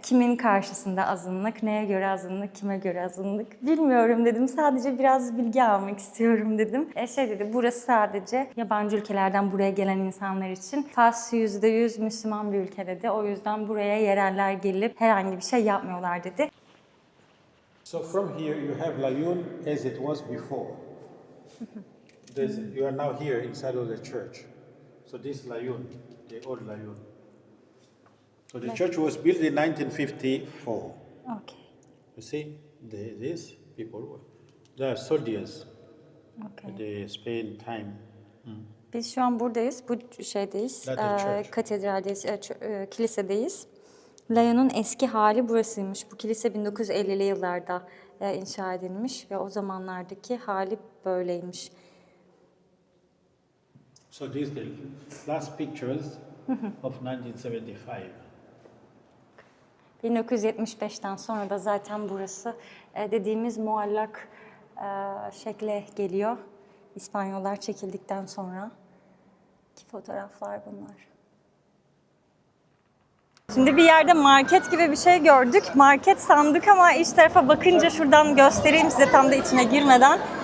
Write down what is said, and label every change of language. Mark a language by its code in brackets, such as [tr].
[tr] Kimin karşısında azınlık, neye göre azınlık, kime göre azınlık bilmiyorum dedim. Sadece biraz bilgi almak istiyorum dedim. Dedi burası sadece yabancı ülkelerden buraya gelen insanlar için. Fas %100 Müslüman bir ülke dedi. O yüzden buraya yereller gelip herhangi bir şey yapmıyorlar dedi. [en] So from here you have Lyon as it was before. You are now here inside of the church. So this is Lyon, the old Lyon. So the church was built in 1954. Okay. You see, these people, they are soldiers Okay. at the Spain time. [tr] Biz şu an buradayız. Bu şeydeyiz. Zaten church. Katedraldeyiz, kilisedeyiz. Lyon'un eski hali burasıymış. Bu kilise 1950'li yıllarda inşa edilmiş ve o zamanlardaki hali böyleymiş. [en] So these are the last pictures of 1975. [tr] 1975'ten sonra da zaten burası dediğimiz muallak şekle geliyor. İspanyollar çekildikten sonra ki fotoğraflar bunlar. Şimdi bir yerde market gibi bir şey gördük. Market sandık ama iç tarafa bakınca şuradan göstereyim size tam da içine girmeden.